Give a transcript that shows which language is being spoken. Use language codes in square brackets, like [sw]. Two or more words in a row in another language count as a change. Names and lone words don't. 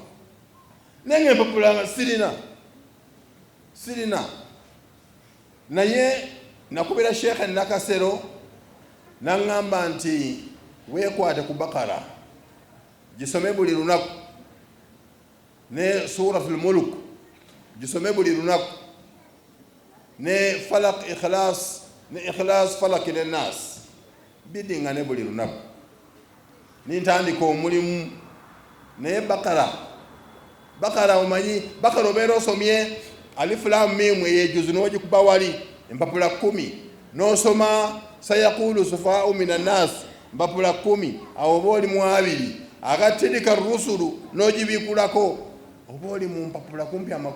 [lg] Naye nga empapula sirina. Naye nakubira Sheikh Nakasero n'aŋŋamba nti weekwate ku Bakara gisome buli lunaku ne [ar] سورة الملك [lg] gisome buli lunaku, ne falak ikhlas, ne ikhlas falak ne nas bidingane buli lunaku. Nintandika omulimu naye bakara omanyi bakara obeera osomye [ar] الم [lg] eyejuzu n'ogikuba wali empapula 10 n'osoma [ar] سيقول السفهاء من الناس [lg] empapula 10 awo oba oli mu 2 agatilika rusulu n'ogibikulako oba oli mu mpapula kumpi